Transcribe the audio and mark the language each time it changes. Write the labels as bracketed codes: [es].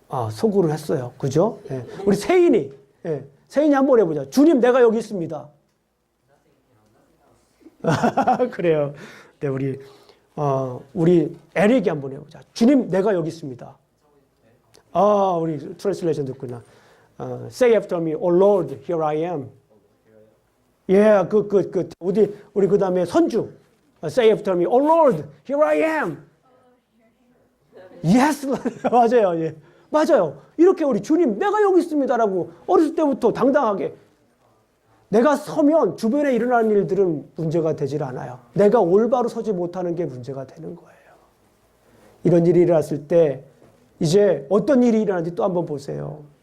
[ko] 소구를 했어요. 그죠? 예. 우리 세인이 한번 해보자. 주님, 내가 여기 있습니다. 그래요. 네, 우리 에릭이 한번 해보자. 주님, 내가 여기 있습니다. 우리 트랜슬레이션 듣구나. [en] Say after me, Oh Lord, here I am. [ko] 예, 우리 그 다음에 선주. [en] Say after me, Oh Lord, here I am. [ko] Yes, 맞아요. 예. 맞아요. 이렇게 우리 주님, 내가 여기 있습니다라고 어렸을 때부터 당당하게 내가 서면 주변에 일어나는 일들은 문제가 되질 않아요. 내가 올바로 서지 못하는 게 문제가 되는 거예요. 이런 일이 일어났을 때 이제 어떤 일이 일어나는지 또 한번 보세요.